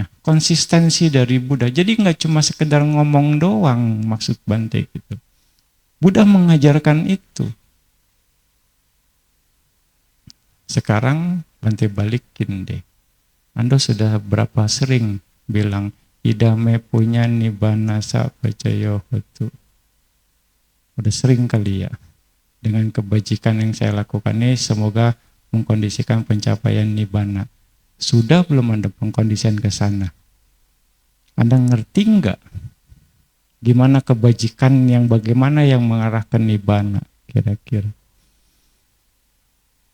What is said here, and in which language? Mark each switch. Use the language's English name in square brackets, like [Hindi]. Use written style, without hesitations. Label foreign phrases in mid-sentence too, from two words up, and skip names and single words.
[Indonesian] Konsistensi dari Buddha. Jadi nggak cuma sekedar ngomong doang maksud Bante gitu. Buddha mengajarkan itu. Sekarang Bante balikin deh. Anda sudah berapa sering bilang [Pali] idame punya nibbana sapacayo hotu. [Indonesian] Udah sering kali ya. Dengan kebajikan yang saya lakukan ini semoga mengkondisikan pencapaian nibbana. Sudah belum Anda pengkondisian ke sana? Anda ngerti nggak? Gimana kebajikan yang bagaimana yang mengarahkan nibbana kira-kira?